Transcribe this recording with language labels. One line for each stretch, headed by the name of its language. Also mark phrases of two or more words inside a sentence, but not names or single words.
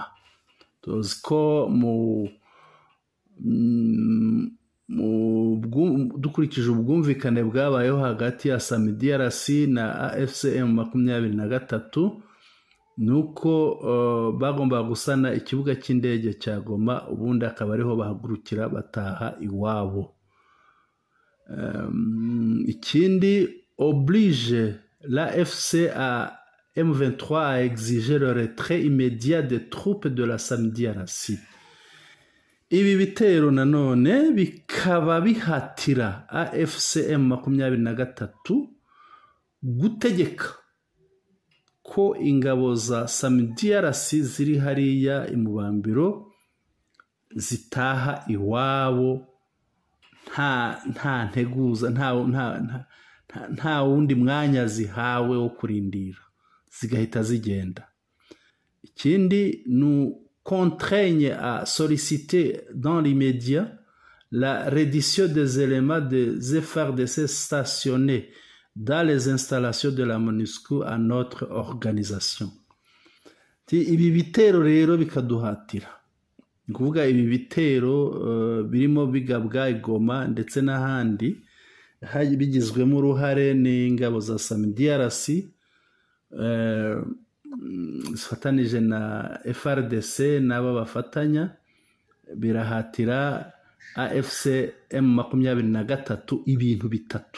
Kinyarwanda: tuzi ko dukurikije ubwumvikane bwabayeho hagati ya SAMIDRC na AFCM 23 nuko bagomba gusana ikibuga cy'indege cya Goma, ubundi akaba ariho bahagurukira bataha iwabo.
French: Ikindi oblige la FC à M23 a exigé le retrait immédiat des troupes de la SAMIDRC.
Kinyarwanda: Ibi bitero nanone bikaba bihatira AFCM 23 gutegeka ko ingabo za SAMIDRC ziri hariya imubambiro zitaha iwabo nta nteguza, nta wundi mwanya zihawe wo kurindira, zigahita zigenda.
French: Ikindi nous contraignent à solliciter dans l'immédiat la reddition des éléments des FARDC stationnés dans les installations de la MONUSCO à notre organisation.
Kinyarwanda: Ibi bitero rero bikaduhatira, ni kuvuga ibi bitero birimo bigabwa Goma ndetse n'ahandi bigizwemo uruhare n'ingabo za SAMIDRC zifatanije na FARDC n'aba bafatanya, birahatira AFCM 23 ibintu bitatu.